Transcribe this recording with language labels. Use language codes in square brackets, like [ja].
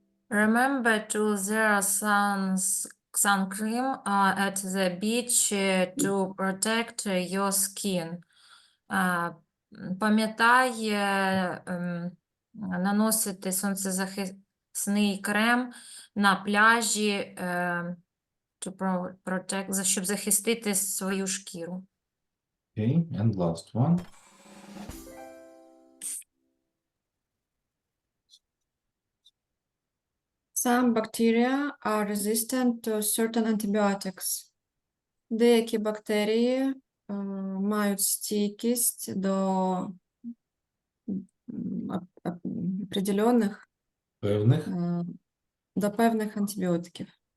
[en] Remember to wear sun cream at the beach to protect your skin. [uk] Пам'ятай наносити сонцезахисний крем на пляжі, [en] to protect, [uk] щоб захистити свою шкіру. [en] Okay. And last one. Some bacteria are resistant to certain antibiotics. [uk] Деякі бактерії мають стійкість до определених, Певних. до певних антибіотиків.